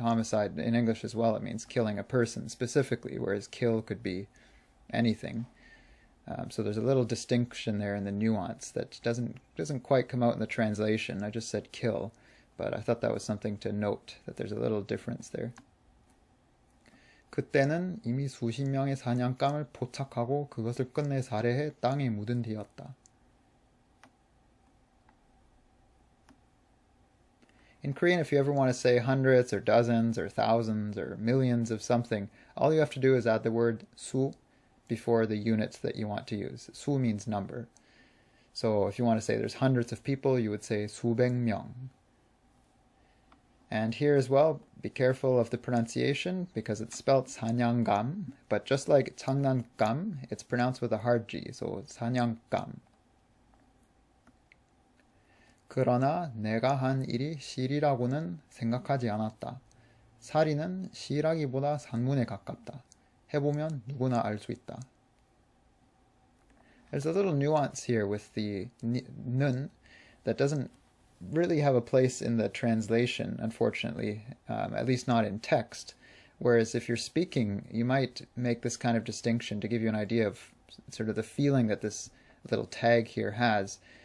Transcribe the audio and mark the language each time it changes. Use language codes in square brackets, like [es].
[en] Homicide in English as well, it means killing a person specifically, whereas kill could be anything. So there's a little distinction there in the nuance that doesn't quite come out in the translation. I just said kill, but I thought that was something to note, that there's a little difference there. [ko] 그때는 이미 수십 명의 사냥감을 포착하고 그것을 끝내 살해해 땅에 묻은 뒤였다. [en] In Korean, if you ever want to say hundreds or dozens or thousands or millions of something, all you have to do is add the word 수 before the units that you want to use. 수 means number. So if you want to say there's hundreds of people, you would say [ko] 수백 명. [en] And here as well, be careful of the pronunciation because it's spelled 사냥감, but just like 장난감, it's pronounced with a hard G, so 사냥감. [ko] 그러나 내가 한 일이 실이라고는 생각하지 않았다. 살인은 시라기보다 산문에 가깝다. 해보면 누구나 알 수 있다. [en] There's a little nuance here with the nun that doesn't really have a place in the translation, unfortunately, at least not in text. Whereas if you're speaking, you might make this kind of distinction to give you an idea of sort of the feeling that this little tag here has.